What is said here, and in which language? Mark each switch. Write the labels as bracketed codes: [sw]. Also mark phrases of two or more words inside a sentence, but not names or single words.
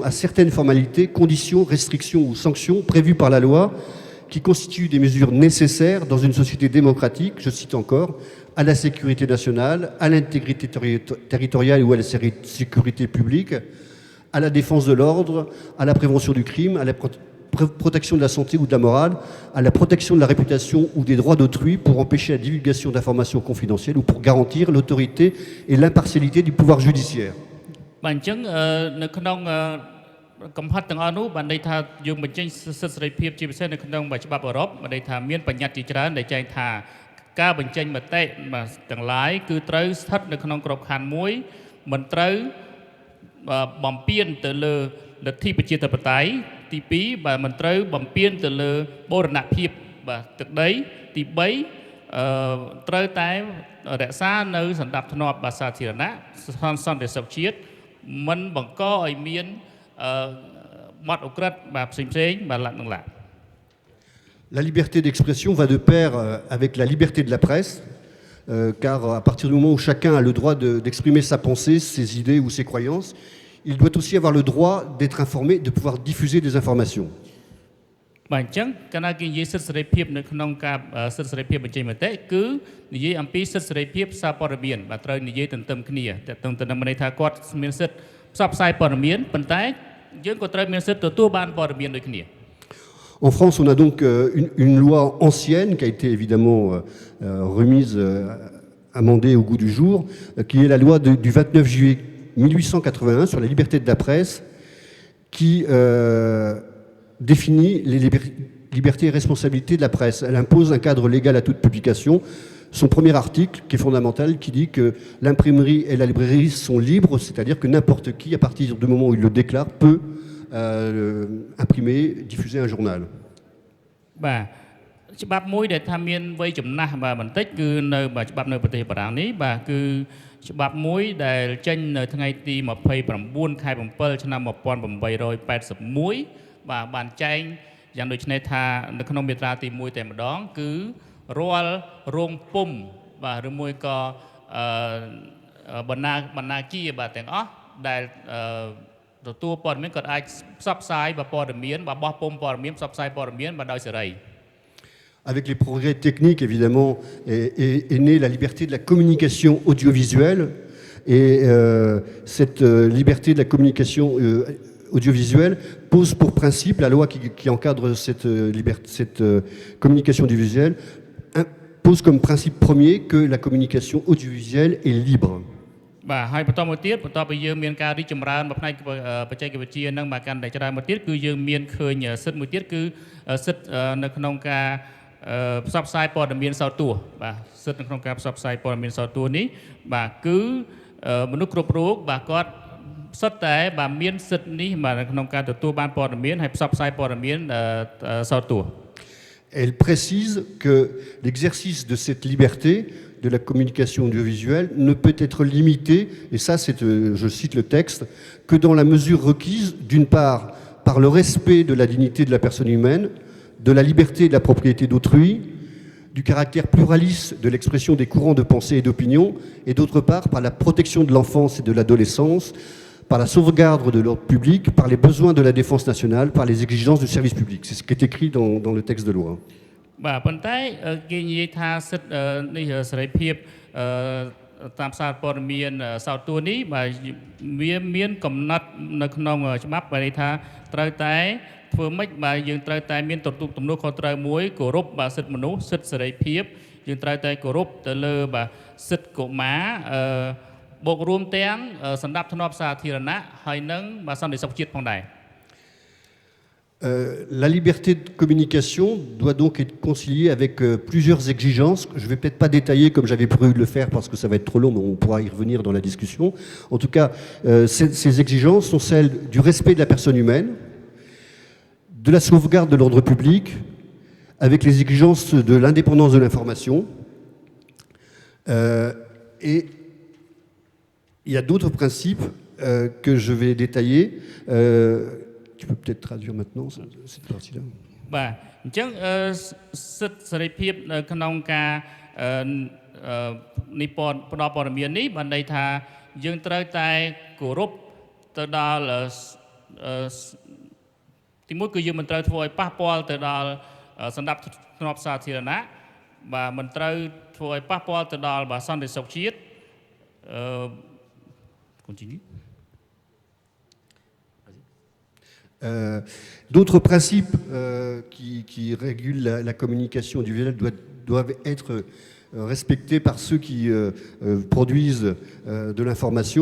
[fr] à certaines formalités, conditions, restrictions ou sanctions prévues par la loi qui constituent des mesures nécessaires dans une société démocratique, je cite encore, à la sécurité nationale, à l'intégrité territoriale ou à la sécurité publique, à la défense de l'ordre, à la prévention du crime, à la protection de la santé ou de la morale, à la protection de la réputation ou des droits d'autrui pour empêcher la divulgation d'informations confidentielles ou pour garantir l'autorité et l'impartialité du pouvoir judiciaire. [km] បាទអញ្ចឹងនៅក្នុងកំហិតទាំងអស់នោះបានន័យថាយើងបញ្ចេញសិទ្ធិសេរីភាពជាពិសេសនៅក្នុងច្បាប់អឺរ៉ុបបានន័យថាមានបញ្ញត្តិជាច្រើនដែលចែងថាការបញ្ចេញមតិទាំងឡាយគឺត្រូវស្ថិតនៅក្នុងក្របខ័ណ្ឌមួយមិនត្រូវបំពានទៅលើលទ្ធិប្រជាធិបតេយ្យទី2បាទមិនត្រូវបំពានទៅលើបូរណភាព បាទទឹកដីទី3ត្រូវតែរក្សានៅសណ្ដាប់ធ្នាប់បាទសាធារណៈសន្តិសុខជាតិមិនបង្កឲ្យមានបទឧក្រិដ្ឋបាទផ្សេងៗបាទឡើងឡើង [fr] La liberté d'expression va de pair avec la liberté de la presse, car à partir du moment où chacun a le droit d'exprimer sa pensée, ses idées ou ses croyances, il doit aussi avoir le droit d'être informé, de pouvoir diffuser des informations. [km] បាទអញ្ចឹងកាលណាគេនិយាយសិទ្ធិសេរីភាពនៅក្នុងការសិទ្ធិសេរីភាពបញ្ចេញមតិគឺនិយាយអំពីសិទ្ធិសេរីភាពសារព័ត៌មានបាទត្រូវនិយាយទន្ទឹមគ្នាតែទន្ទឹមន័យថាគាត់មានសិទ្ធិផ្សព្វផ្សាយព័ត៌មានប៉ុន្តែយើងក៏ត្រូវមានសិទ្ធិទទួលបានព័ត៌មានដូចគ្នា [fr] En France, on a donc une loi ancienne qui a été évidemment remise, amendée au goût du jour, qui est la loi du 29 juillet 1881 sur la liberté de la presse, qui définit les libertés et responsabilités de la presse. Elle impose un cadre légal à toute publication. Son premier article, qui est fondamental, qui dit que l'imprimerie et la librairie sont libres, c'est-à-dire que n'importe qui, à partir du moment où il le déclare, peut imprimer, diffuser un journal. [km] បាទច្បាប់មួយដែលថាមានវ័យចំណាស់បាទបន្តិចគឺនៅច្បាប់នៅប្រទេសបារាំងនេះបាទគឺច្បាប់មួយដែលចេញនៅថ្ងៃទី29ខែ7ឆ្នាំ 1881បាទបានចែងយ៉ាងដូចនេះថានៅក្នុងមាត្រាទី1តែម្ដងគឺរាល់រោងពុម្ពបាទឬមួយក៏បណ្ណាគារបាទទាំងអស់ដែលទទួលព័ត៌មានគាត់អាចផ្សព្វផ្សាយព័ត៌មានបោះពុម្ពព័ត៌មានផ្សព្វផ្សាយព័ត៌មានបាទដោយសេរី [fr] Avec les progrès techniques, évidemment, est née la liberté de la communication audiovisuelle. Et cette liberté de la communication audiovisuelle pose pour principe, la loi qui encadre cette communication audiovisuelle, pose comme principe premier que la communication audiovisuelle est libre. [km] បាទហើយបន្តមកទៀតបន្ទាប់ពីយើងមានការរីកចម្រើនផ្នែកបច្ចេកវិទ្យានឹងមកកាន់តែច្រើនមកទៀតគឺយើងមានឃើញសិទ្ធិមួយទៀតគឺសិទ្ធិនៅក្នុងការផ្សព្វផ្សាយព័ត៌មានសោតទស្សន៍បាទសិទ្ធិនៅក្នុងការផ្សព្វផ្សាយព័ត៌មានសោតទស្សន៍នេះបាទគឺមនុស្សគ្រប់រូបបាទគាត់សិតតែបាទមានសិទ្ធិនេះបាទនៅក្នុងការទទួលបានព័ត៌មានហើយផ្សព្វផ្សាយព័ត៌មានសោតទស្សន៍ [fr] Elle précise que l'exercice de cette liberté de la communication audiovisuelle ne peut être limité, et ça c'est, je cite le texte, que dans la mesure requise, d'une part, par le respect de la dignité de la personne humaine, de la liberté et de la propriété d'autrui, du caractère pluraliste de l'expression des courants de pensée et d'opinion, et d'autre part, par la protection de l'enfance et de l'adolescence, par la sauvegarde de l'ordre public, par les besoins de la défense nationale, par les exigences du service public. C'est ce qui est écrit dans le texte de loi. [km] បាទប៉ុន្តែគេនិយាយថាសិទ្ធិនេះសេរីភាពតាមសារព័ត៌មានសោតទស្សន៍នេះបាទវាមានកំណត់នៅក្នុងច្បាប់បែរថាត្រូវតែធ្វើម៉េចបាទយើងត្រូវតែមានទំនួលខុសត្រូវមួយគោរពបាទសិទ្ធិមនុស្សសិទ្ធិសេរីភាពយើងត្រូវតែគោរពទៅលើបាទសិទ្ធិកុមារបូករួមទាំងសណ្ដាប់ធ្នាប់សាធារណៈហើយនិងបាទសន្តិសុខជាតិផងដែរ [fr] La liberté de communication doit donc être conciliée avec plusieurs exigences. Je ne vais peut-être pas détailler comme j'avais prévu de le faire parce que ça va être trop long, mais on pourra y revenir dans la discussion. En tout cas, ces exigences sont celles du respect de la personne humaine, de la sauvegarde de l'ordre public, avec les exigences de l'indépendance de l'information. Et il y a d'autres principes que je vais détailler. Tu peux peut-être traduire maintenant cette partie-là. [km] បាទអញ្ចឹងសិទ្ធិសេរីភាពនៅក្នុងការនេះផ្ដល់ព័ត៌មាននេះបានន័យថាយើងត្រូវតែគោរពទៅដល់ទីមួយគឺយើងមិនត្រូវធ្វើឲ្យប៉ះពាល់ទៅដល់សណ្ដាប់ធ្នាប់សាធារណៈបាទមិនត្រូវធ្វើឲ្យប៉ះពាល់ទៅដល់បាទសន្តិសុខជាតិ continue. [fr] D'autres principes qui régulent la communication audiovisuelle doivent être respectés par ceux qui produisent de l'information.